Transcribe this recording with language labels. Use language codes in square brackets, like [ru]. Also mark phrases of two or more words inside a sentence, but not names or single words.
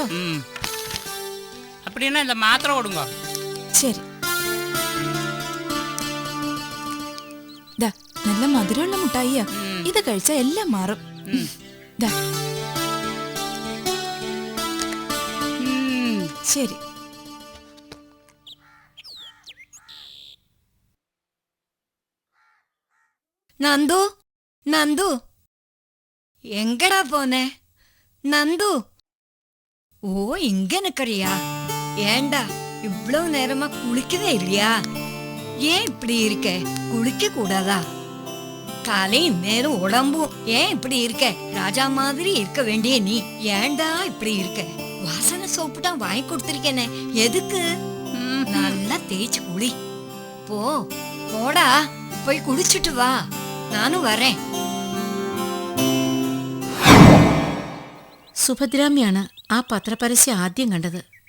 [ta] அப்படின்னா இந்த மாத்திரை கொடுங்க. [ml] ശരി. ദാ, നല്ല മധുരമുള്ള മുട്ടായിയാ. ഇത് കഴിച്ചാ എല്ലാം മാറും. ദാ. ശരി. [ta] நந்து, நந்து, எங்கடா போனே? நந்து. ஓ, இங்க நிக்கிறியா? ஏண்டா இவ்வளவு நேரமா குளிக்கவே இல்லையா? ஏன் இப்படி இருக்க? குளிக்க கூடாதா? காலையும் நேரம் உடம்பும் ஏன் இப்படி இருக்க? ராஜா மாதிரி இருக்க வேண்டிய நீ ஏண்டா இப்படி இருக்க? வாசனை சோப்பு தான் வாங்கி கொடுத்திருக்கேனே, எதுக்கு? நல்லா தேய்ச்சு குளி. போ, போடா, போய் குளிச்சுட்டு வா, நானும் வரேன். [ml] സുഭദ്രാമ്യാണ് ആ പത്രപരസ്യം ആദ്യം കണ്ടത്.